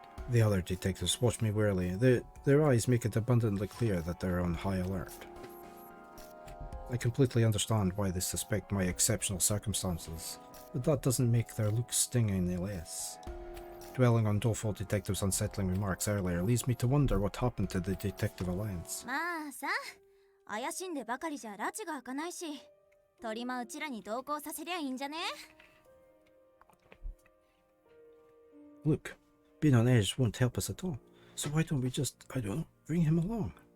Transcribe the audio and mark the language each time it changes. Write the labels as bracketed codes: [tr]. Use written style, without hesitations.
[en] The other detectives watch me warily. Their eyes make it abundantly clear that they're on high alert. I completely understand why they suspect my exceptional circumstances, but that doesn't make their looks sting any less. Dwelling on doleful detective's unsettling remarks earlier leads me to wonder what happened to the Detective Alliance. [ja] まあさ、怪しんでばかりじゃ拉致が開かないし、鳥間うちらに同行させりゃいいんじゃね? [en] Look, being on edge won't help us at all. So why don't we just, I don't know, bring him along?